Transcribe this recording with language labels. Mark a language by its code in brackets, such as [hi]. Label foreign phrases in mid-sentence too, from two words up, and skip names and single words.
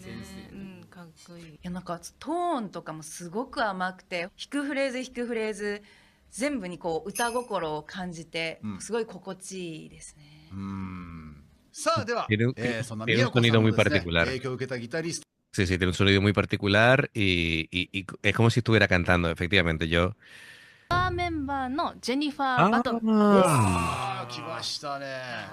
[ja] かっこいい。いやなんかトーンとかもすごく甘くて、弾くフレーズ弾くフレーズ全部にこう歌心を感じて、すごい心地いいですね。さあでは、そんな宮子さんのですね、影響を受けたギタリスト。 [es] Sí, sí, tiene un sonido muy particular y es como si estuviera cantando, efectivamente. Yo. [ja] メンバーのジェニファー・バトンです。来ましたね。